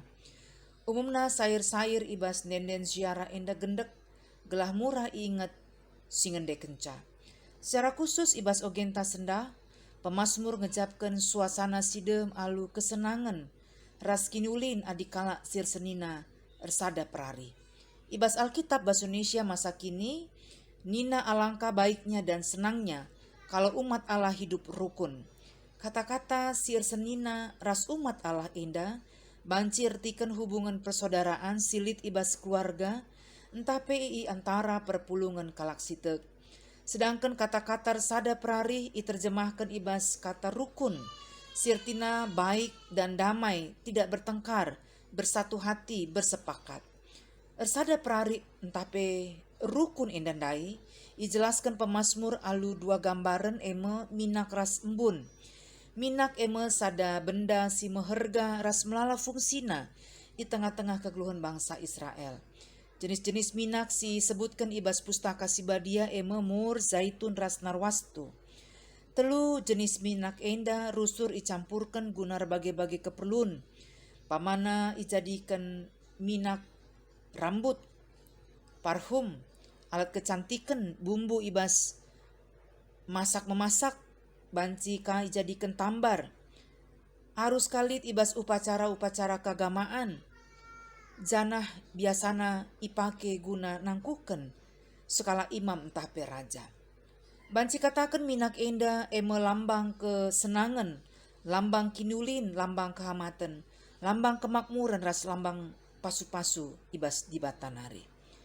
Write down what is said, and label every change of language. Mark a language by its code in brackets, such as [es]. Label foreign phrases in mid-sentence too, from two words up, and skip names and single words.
[btx] Umumna sair-sair ibas denden ziarah enda gendek gelah murah inget singende kenca. Secara khusus ibas ogenta senda pemazmur ngejapkan suasana sidem alu kesenangan ras kinulin adikala sir senina ersada perari. [id] Ibas Alkitab bahasa Indonesia masa kini nina alangkah baiknya dan senangnya kalau umat Allah hidup rukun. [btx] Kata-kata sir senina ras umat Allah indah bancir tiken [id] hubungan persaudaraan [btx] silit ibas keluarga entah PI antara perpulungan kalak sitek. [id] Sedangkan kata-kata [btx] sada perari [id] diterjemahkan ibas kata rukun. Sirtina baik dan damai, tidak bertengkar, bersatu hati, bersepakat. [btx] Ersada perari entape rukun indandai, ijelaskan pemazmur alu dua gambaran eme minak ras embun. Minak eme sada benda si meherga ras melala fungsina [id] di tengah-tengah [btx] kegeluhan bangsa Israel. Jenis-jenis minak si sebutkan ibas pustaka sibadia eme mur, zaitun ras narwastu. Telu jenis minak enda rusur icampurkan guna [id] berbagai-bagai keperluan. [btx] Pamana ijadikan minak rambut, [id] parfum, alat kecantikan, bumbu [btx] ibas masak-memasak, banci ka ijadikan tambar. Arus kalit ibas [id] upacara-upacara keagamaan. [btx] Janah biasana ipake guna nangkuken sekala imam entah peraja. Banci katakan minak enda eme lambang kesenangan, lambang kinulin, lambang kehamatan, lambang kemakmuran ras lambang pasu-pasu ibas di batanari.